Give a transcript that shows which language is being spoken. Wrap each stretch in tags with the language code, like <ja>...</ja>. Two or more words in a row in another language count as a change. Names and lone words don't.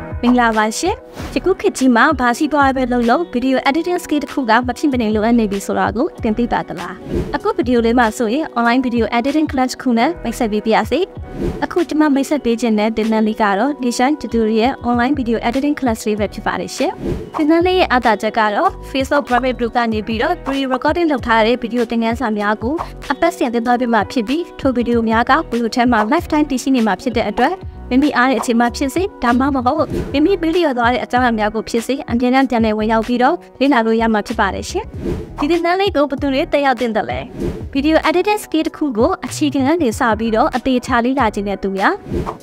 <my>မင်္ဂလာပါရှင်။ယခုခေတ်ကြီးမှာဘာစီသွားပဲလုပ်</my> <en>video editing skill</en> <my>တစ်ခုကမဖြစ်မနေလိုအပ်နေပြီဆိုတာကိုသင်သိပါသလား။အခု video လေးမှာဆိုရင်</my> <en>online video editing class</en> <my>ခုနဲ့မိတ်ဆက်ပေးပါရစေ။အခုကျွန်မမိတ်ဆက်ပေးခြင်းတဲ့သင်တန်းလေးကတော့</my> <en>Design Tutorial online video editing class</en> <my>လေးပဲဖြစ်ပါတယ်ရှင်။သင်တန်းလေးရဲ့အားသာချက်ကတော့</my> <en>Facebook private group</en> <my>ကနေပြီးတော့ pre-recording လုပ်ထားတဲ့ video သင်ခန်းစာများကိုအပတ်စဉ်သင်သွားပေးမှာဖြစ်ပြီးထို video များက video ထဲမှာ lifetime တည်ရှိနေမှာဖြစ်တဲ့အတွက်မိမိအားတဲ့အချိန်မှဖြစ်စေဒါမှမဟုတ်မိမိဗီဒီယိုသွားတဲ့အကြောင်းအရာများကိုဖြစ်စေအမြဲတမ်းပြန်လည်ဝင်ရောက်ပြီးတော့လေ့လာလို့ရမှာဖြစ်ပါတယ်ရှင်။ဒီသင်တန်းလေးကိုဘယ်သူတွေတက်ရောက်တင်တယ်လဲ။</my> <en>Video editing skill</en> <my>တစ်ခုကိုအခြေခံကနေစပြီးတော့အသေးချာလေ့လာခြင်းတဲ့သူများမိ</my>